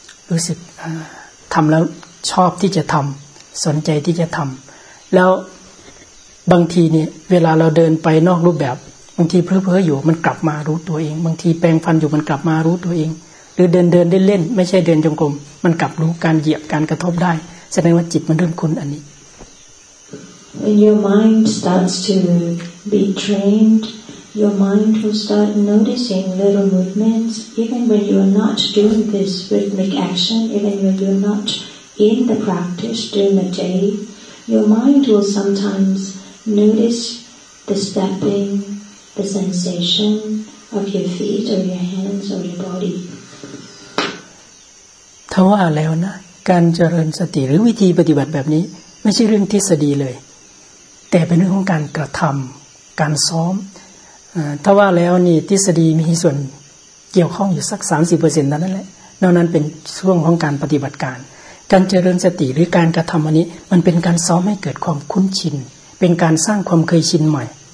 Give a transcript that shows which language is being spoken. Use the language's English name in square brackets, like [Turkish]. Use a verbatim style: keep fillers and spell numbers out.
[Thai] รู้สึกทำแล้วชอบที่จะทำสนใจที่จะทำแล้วบางทีเนี่ยเวลาเราเดินไปนอกรูปแบบบางทีเพ้อเพ้ออยู่มันกลับมารู้ตัวเองบางทีแปรงฟันอยู่มันกลับมารู้ตัวเองหรือเดินเดินเล่นๆไม่ใช่เดินจงกรมมันกลับรู้การเหยียบการกระทบได้แสดงว่าจิตมันเริ่มคุ้นอันนี้ [English] When your mind starts to be trained, your mind will start noticing little movements, even when you are not doing this rhythmic action, even when you are not in the practice during the day. Your mind will sometimes notice the stepping, the sensation of your feet or your hands or your body. [Thai] ทว่าแล้วนะการเจริญสติหรือวิธีปฏิบัติแบบนี้ไม่ใช่เรื่องทฤษฎีเลยแต่เป็นเรื่องของการกระทำการซ้อมทว่าแล้วนี่ทฤษฎีมีส่วนเกี่ยวข้องอยู่สัก สามสิบเปอร์เซ็นต์ นั่นแหละนอกนั้นเป็นช่วงของการปฏิบัติการการเจริญสติหรือการกระทำอันนี้มันเป็นการซ้อมให้เกิดความคุ้นชินเป็นการสร้างความเคยชินใหม่